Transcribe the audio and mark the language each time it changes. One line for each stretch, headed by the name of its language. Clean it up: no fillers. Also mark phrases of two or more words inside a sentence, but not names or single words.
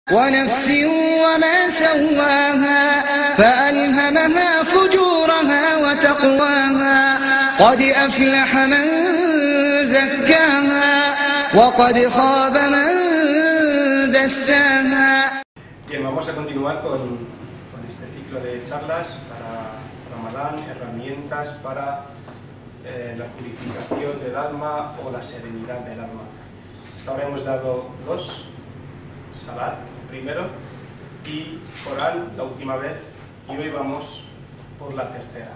Arabic: ونفس وما سواها فألهمها فجورها وتقواها قد أفلح من زكاها وقد خاب من دساها.
Spanish: Bien, vamos a continuar con este ciclo de charlas para Ramadán, herramientas para la purificación del alma o la serenidad del alma. Hasta ahora hemos dado dos, Salat primero y Corán la última vez, y hoy vamos por la tercera.